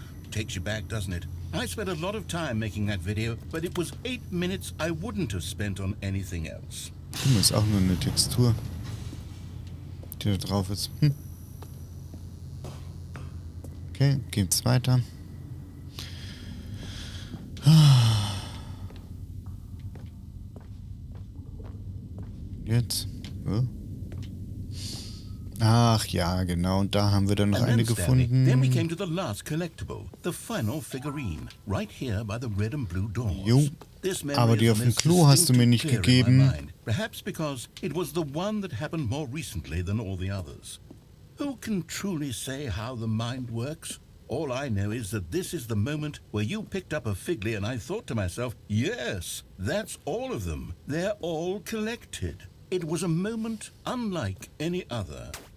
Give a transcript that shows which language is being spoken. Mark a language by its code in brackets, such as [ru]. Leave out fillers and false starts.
[en] Takes you back, doesn't it? I spent a lot of time making that video, but it was 8 minutes I wouldn't have spent on anything else. [de] Das ist auch nur eine Textur, die da drauf ist. Okay, geht's weiter. Jetzt. Oh. Ach ja, genau. Und da haben wir dann noch eine gefunden. [en] Then we came to the last collectible, the final figurine, right here by the red and blue doors. [de] Jo, aber die auf dem Klo hast du mir nicht gegeben. [en] Perhaps because it was the one that happened more recently than all the others. Who can truly say how the mind works? All I know is that this is the moment where you picked up a figly and I thought to myself, yes, that's all of them. They're all collected. It was a moment unlike any other.